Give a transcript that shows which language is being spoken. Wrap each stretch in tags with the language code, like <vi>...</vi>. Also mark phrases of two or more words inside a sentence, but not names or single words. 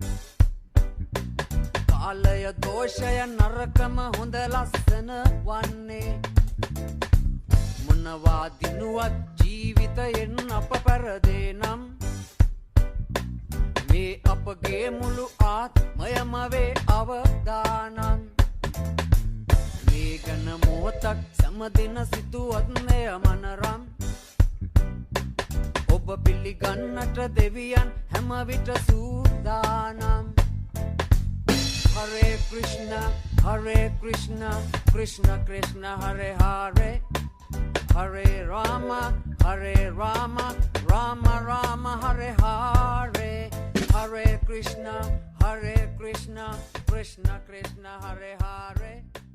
<si>කාලය දෝෂය නරකම හොඳ ලස්සන වන්නේ මොනවා දිනුවත් ජීවිතයෙන් අප පෙරදෙනම් මේ අපගේ මුළු ආත්මයම වේ අවදානම් මේ ගැන මොහොතක් සමදින සිතුවත් මෙය මනරම් ඔබ පිළිගන්නට දෙවියන් හැම විට සූදානම්</si> <sa>Hare Krishna Krishna Krishna Hare Hare Hare Rama Rama Rama Hare Hare Hare Krishna Krishna Krishna Hare Hare</sa>